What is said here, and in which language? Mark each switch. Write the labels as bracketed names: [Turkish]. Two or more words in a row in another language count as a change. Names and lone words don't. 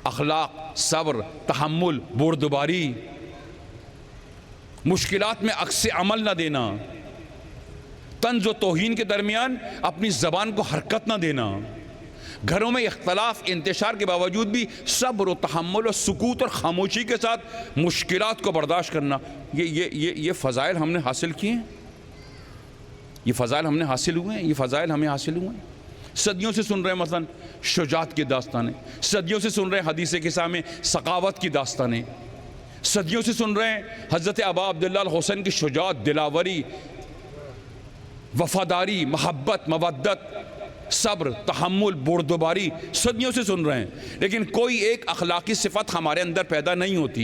[Urdu] اخلاق، صبر، تحمل، بردباری، مشکلات میں عکس عمل نہ دینا، طنز و توہین کے درمیان اپنی زبان کو حرکت نہ دینا، گھروں میں اختلاف انتشار کے باوجود بھی صبر و تحمل و سکوت اور خاموشی کے ساتھ مشکلات کو برداشت کرنا، یہ فضائل ہم نے حاصل کیے ہیں، یہ فضائل ہم نے حاصل ہوئے ہیں، یہ فضائل ہمیں حاصل ہوئے ہیں۔ صدیوں سے سن رہے ہیں مثلا شجاعت کی داستانیں، صدیوں سے سن رہے ہیں حدیث قصہ میں سخاوت کی داستانیں، صدیوں سے سن رہے ہیں حضرت ابا عبداللہ الحسین کی شجاعت، دلاوری، وفاداری، محبت، مودت، صبر، تحمل، بردباری، صدیوں سے سن رہے ہیں، لیکن کوئی ایک اخلاقی صفت ہمارے اندر پیدا نہیں ہوتی۔